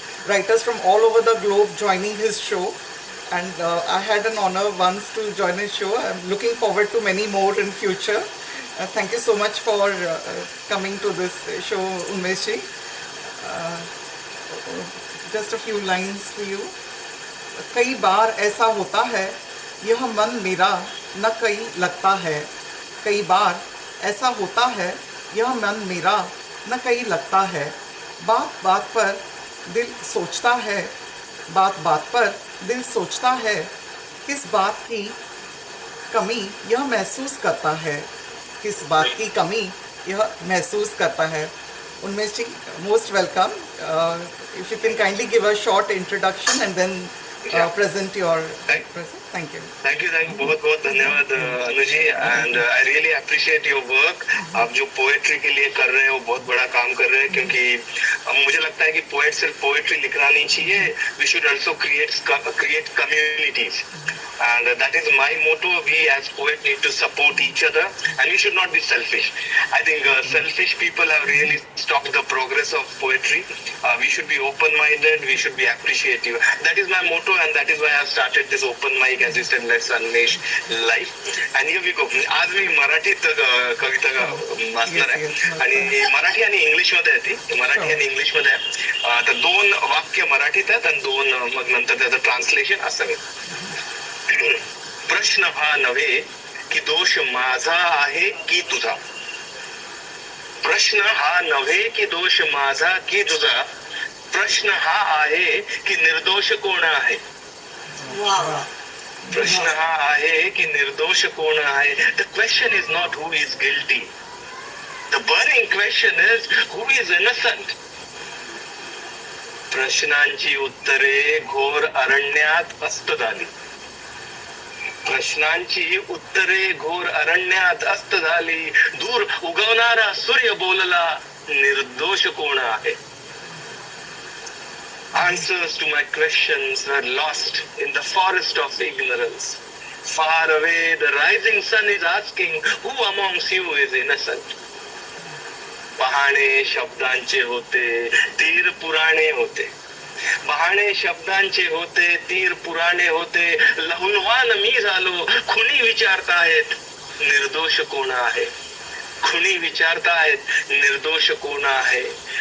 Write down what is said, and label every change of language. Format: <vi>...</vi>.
<en>writers from all over the globe joining his show. And I had an honor once to join his show. I'm looking forward to many more in future. Thank you so much for coming to this show, Unmesh ji. Just a few lines for you.</en> <hi>कई बार ऐसा होता है, यह मन मेरा न कहीं लगता है. कई बार ऐसा होता है, यह मन मेरा न कहीं लगता है. बात बात पर दिल सोचता है, बात बात पर दिल सोचता है. किस बात की कमी यह महसूस करता है, किस बात की कमी यह महसूस करता है.</hi> <en>Unmesh ji, most welcome. If you can kindly give a short introduction and then present your present. Thank you. Thank you.</en> <hi>बहुत बहुत धन्यवाद Anu ji.</hi> <en>And I really appreciate your work.</en> <hi>आप जो पोएट्री के लिए कर रहे हैं वो बहुत बड़ा काम कर रहे हैं, क्योंकि मुझे लगता है कि पोएट सिर्फ पोएट्री लिखना नहीं चाहिए.</hi> <en>We should also create communities, and that is my motto. We as poets need to support each other, and we should not be selfish. I think selfish people have really stopped the progress of poetry. We should be open-minded, we should be appreciative. That is my motto, and that is why I have started this open mic, as you said, Let's Unmesh live. And here we go.</en> <mr>आज मी मराठीत कविता वाचणार आहे, आणि मराठी आणि English मध्ये आहे ती. मराठी आणि इंग्लिश मध्ये आहे. तर 2 वाक्य मराठीत आहेत आणि 2 मग नंतर त्याचं ट्रान्सलेशन असावे. प्रश्न हा नव्हे की दोष माझा आहे की तुझा. प्रश्न हा नव्हे की दोष माझा की तुझा. प्रश्न हा आहे की निर्दोष कोण आहे. प्रश्न हा आहे की निर्दोष कोण आहे.</mr> <en>The question is not who is guilty. The burning question is who is innocent.</en> <mr>प्रश्नांची उत्तरे घोर अरण्यात अस्त झाली. प्रश्नांची उत्तरे घोर अरण्यात अस्त झाली. दूर उगवणारा सूर्य बोलला, निर्दोष कोण आहे.</mr> <en>Answers to my questions were lost in the forest of ignorance. Far away the rising sun is asking, who amongst you is innocent.</en> <mr>बहाणे शब्दांचे होते, तीर पुराणे होते. बहाणे शब्दांचे होते, तीर पुराणे होते. लहुलवान मी झालो, खुनी विचारतायत, निर्दोष कोण आहे. खुनी विचारतायत, निर्दोष कोण आहे.</mr>